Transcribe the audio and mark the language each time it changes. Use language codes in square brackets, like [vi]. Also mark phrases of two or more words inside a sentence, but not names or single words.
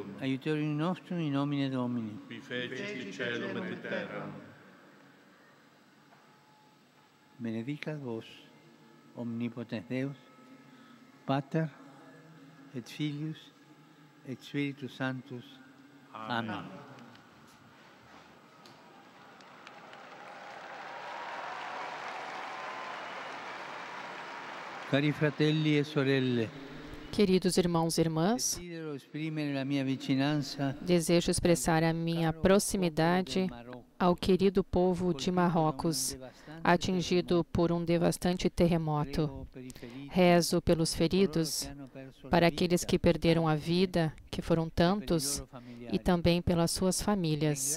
[la] Aiutorium nostrum in nomine Domini. Qui fecit caelum et terram. Benedicat vos, omnipotens Deus, Pater et Filius et Spiritus Sanctus. Amen. [it] Cari fratelli e sorelle, [pt] Queridos irmãos e irmãs, [it] desidero esprimere la mia vicinanza [pt] desejo expressar a minha proximidade ao querido povo de Marrocos, atingido por um devastante terremoto. Rezo pelos feridos, para aqueles que perderam a vida, que foram tantos, e também pelas suas famílias.